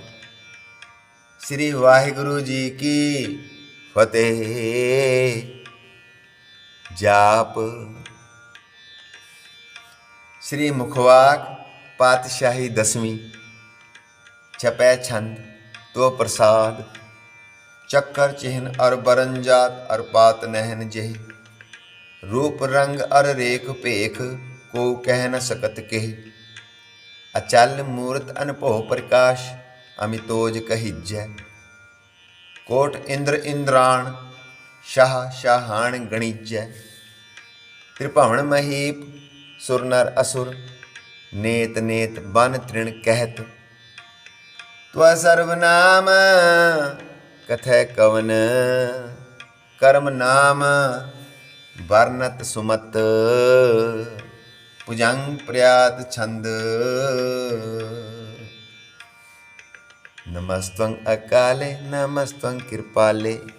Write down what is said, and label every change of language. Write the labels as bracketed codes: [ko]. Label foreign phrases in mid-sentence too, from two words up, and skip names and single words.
[pa] ਸ੍ਰੀ ਵਾਹਿਗੁਰੂ ਜੀ ਕੀ ਫ਼ਤਹਿ। ਜਾਪ ਸ੍ਰੀ ਮੁਖਵਾਕ ਪਾਤਸ਼ਾਹੀ ਦਸਵੀਂ। [bra] छपै छंद तो प्रसाद। चक्कर चिन्ह अर बरनजात अर पात नहन जेह। रूप रंग अर रेख पेख को कह न सकत केह। अचल मूरत अनभो प्रकाश अमितोज कहिजै। कोट इंद्र इंद्राण शाह शाहान गणिजै। त्रिभुवन महीप सुर नर असुर नेत नेत बन तृण कहत। त्व सर्वनाम कथय कवन कर्म नाम वर्णत सुमत। भुजंग प्रयात छंद। [sa] नमस्त्वं अकाले नमस्त्वं कृपाले।